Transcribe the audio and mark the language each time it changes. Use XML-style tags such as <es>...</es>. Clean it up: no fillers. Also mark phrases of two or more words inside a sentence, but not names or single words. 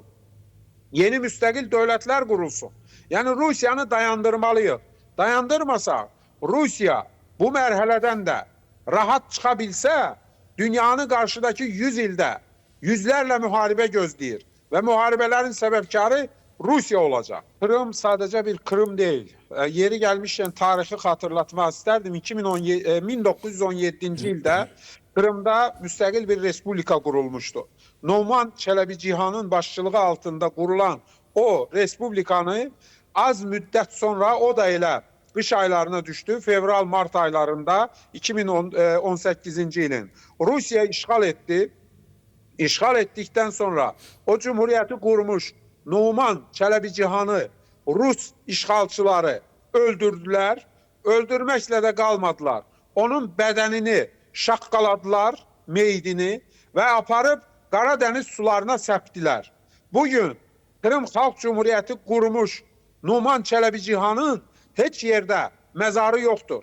<az>Yeni müstəqil dövlətlər qurulsun. Yəni Rusiyanı dayandırmalıyıq. Dayandırmasa Rusiya bu mərhələdən də rahat çıxa bilsə, dünyanın qarşıdakı 100 ildə yüzlərlə müharibə gözləyir və müharibələrin səbəbkarı Rusiya olacaq.</az> <tr>Krım sadece bir Krım değil. Yeri gelmişken tarihi hatırlatmak isterdim. 1917.</tr> <az>ildə Krımda müstəqil bir respublika kurulmuştu. Numan Çelebi Cihan'ın başçılığı altında kurulan o respublikanı az müddət sonra o da elə</az> <tr>kış aylarına düştü.</tr> <az>Fevral-Mart aylarında 2018.</az> <tr>ilin Rusya işgal etti. İşgal ettikten sonra o cumhuriyeti kurmuş Numan Çelebi-Cihan'ı Rus işgalçıları öldürdüler.</tr> <az>Öldürməklə də qalmadılar. Onun bədənini şaqqaladılar, meydini və aparıb Qaradeniz sularına səpdilər. Bugün Kırım Xalq Cumhuriyyəti qurmuş Numan Çelebi-Cihan'ın heç yerdə məzarı yoxdur.</az>